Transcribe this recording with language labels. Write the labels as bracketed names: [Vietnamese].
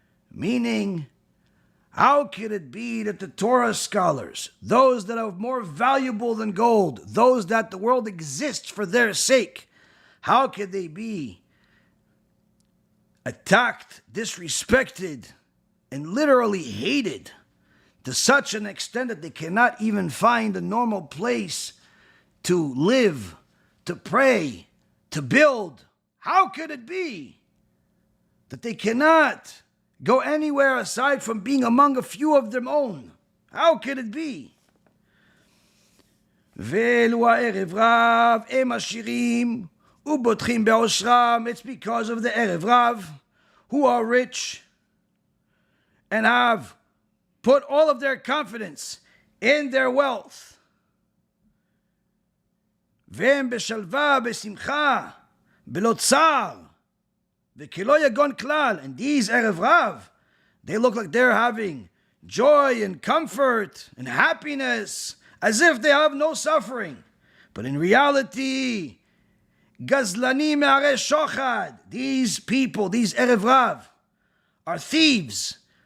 [English] Meaning, how could it be that the Torah scholars, those that are more valuable than gold, those that the world exists for their sake, how could they be attacked, disrespected, and literally hated to such an extent that they cannot even find a normal place to live, to pray, to build? How could it be that they cannot go anywhere aside from being among a few of their own? How could it be? [Hebrew] ואלו הערב רב הם עשירים ובוטחים בעושרם. [English] It's because of the Erev Rav, who are rich and have put all of their confidence in their wealth. [Hebrew] והם בשלווה, בשמחה, בלא צער, וכלא יגון כלל. [English] And these Erev Rav, they look like they're having joy and comfort and happiness, as if they have no suffering. [Hebrew] But in reality, gazlanim me'arei shochad. [English] These people, these Erev Rav, are thieves.